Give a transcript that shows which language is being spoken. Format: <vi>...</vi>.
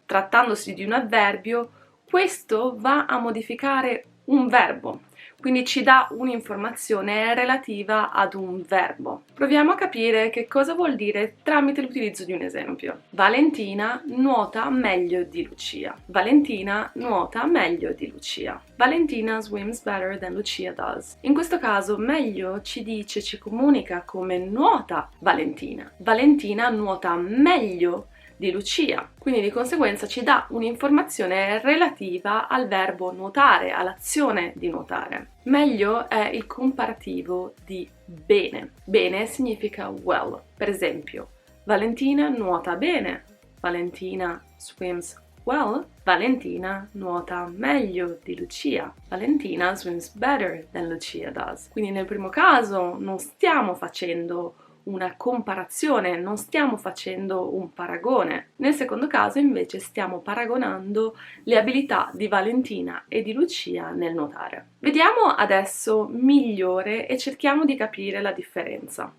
<it>Trattandosi di un avverbio, questo va a modificare un verbo. Quindi ci dà un'informazione relativa ad un verbo. Proviamo a capire che cosa vuol dire tramite l'utilizzo di un esempio. Valentina nuota meglio di Lucia. Valentina nuota meglio di Lucia.</it> <en>Valentina swims better than Lucia does.</en> <it>In questo caso meglio ci comunica come nuota Valentina. Valentina nuota meglio di Lucia, quindi di conseguenza ci dà un'informazione relativa al verbo nuotare, all'azione di nuotare. Meglio è il comparativo di bene. Bene significa well. Per esempio, Valentina nuota bene.</it> <en>Valentina swims well.</en> <it>Valentina nuota meglio di Lucia.</it> <en>Valentina swims better than Lucia does.</en> <it>Quindi nel primo caso non stiamo facendo una comparazione, non stiamo facendo un paragone. Nel secondo caso invece stiamo paragonando le abilità di Valentina e di Lucia nel nuotare. Vediamo adesso migliore e cerchiamo di capire la differenza.</it>